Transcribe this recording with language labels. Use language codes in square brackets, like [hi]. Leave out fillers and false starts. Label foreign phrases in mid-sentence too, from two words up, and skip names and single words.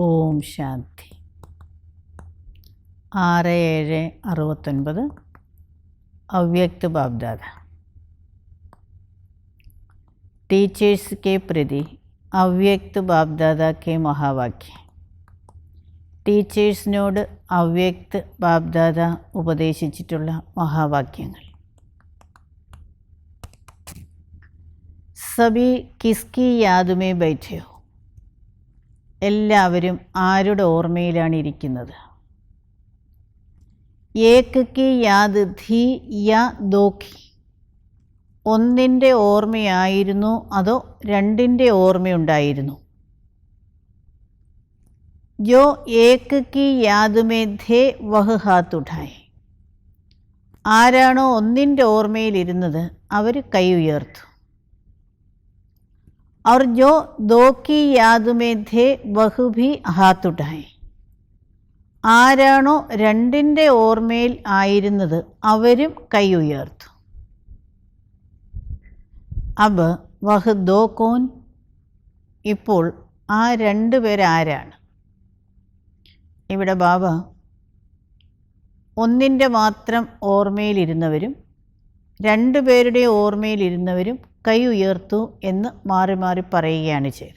[hi] ओम शांति. 6/7/69 अव्यक्त बाप दादा. टीचर्स के प्रति अव्यक्त बाप दादा के महावाक्य. [ml] ടീച്ചേഴ്സിനോട് അവ്യക്ത് ബാപ്ദാദ ഉപദേശിച്ചിട്ടുള്ള മഹാവാക്യങ്ങൾ. [hi] सभी किसकी याद में बैठे हो. [ml] എല്ലാവരും ആരുടെ ഓർമ്മയിലാണ് ഇരിക്കുന്നത്? [hi] एक की याद थी या दो की. [ml] ഒന്നിൻ്റെ ഓർമ്മയായിരുന്നു അതോ രണ്ടിൻ്റെ ഓർമ്മയുണ്ടായിരുന്നു? [hi] जो एक की याद में थे वह हाथ उठाए. [ml] ആരാണോ ഒന്നിൻ്റെ ഓർമ്മയിലിരുന്നത് അവർ കൈ ഉയർത്തു. [hi] और जो दो की याद में थे वह भी हाथ उठाए. [ml] ആരാണോ രണ്ടിൻ്റെ ഓർമ്മയിൽ ആയിരുന്നത് അവരും കൈ ഉയർത്തു. [hi] अब वह दो कौन. [ml] ഇപ്പോൾ ആ രണ്ടുപേരാരാണ്? ഇവിടെ ബാബ ഒന്നിൻ്റെ മാത്രം ഓർമ്മയിലിരുന്നവരും രണ്ടുപേരുടെ ഓർമ്മയിലിരുന്നവരും കൈ ഉയർത്തു എന്ന് മാറി മാറി പറയുകയാണ് ചെയ്തത്.